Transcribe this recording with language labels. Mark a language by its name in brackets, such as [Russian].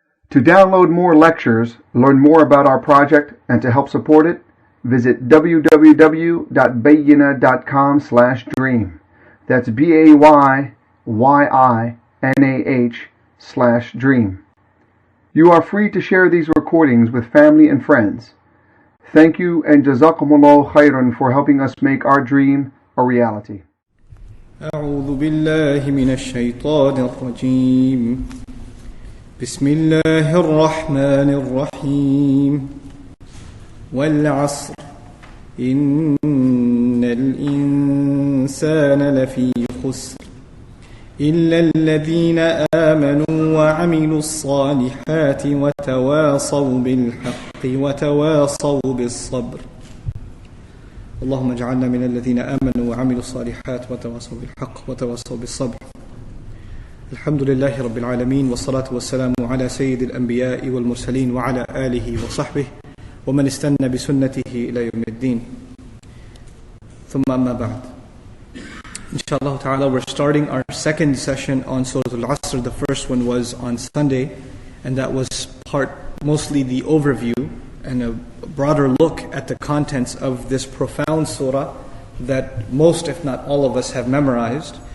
[English] To download more lectures, learn more about our project, and to help support it, visit www.bayyinah.com/dream. That's BAYYINAH/dream. You are free to share these recordings with family and friends. Thank you and Jazakumullah khairan for helping us make our dream a reality. [Arabic] أعوذ بالله من الشيطان الرجيم بسم الله الرحمن الرحيم والعصر إن الإنسان لفي خسر إلا الذين آمنوا وعملوا الصالحات وتواصوا بالحق وتواصوا بالصبر اللهم اجعلنا من الذين آمنوا وعملوا الصالحات وتواصوا بالحق وتواصوا بالصبر. الحمد لله رب العالمين والصلاة والسلام على سيد الأنبياء والمرسلين وعلى آله وصحبه ومن استنى بسنته إلى يوم الدين. ثم أما بعد. [English] Inshallah ta'ala, we're starting our second session on Surat Asar. The first one was on Sunday, and that was mostly the overview and a broader look at the contents of this profound surah that most, if not all of us, have memorized.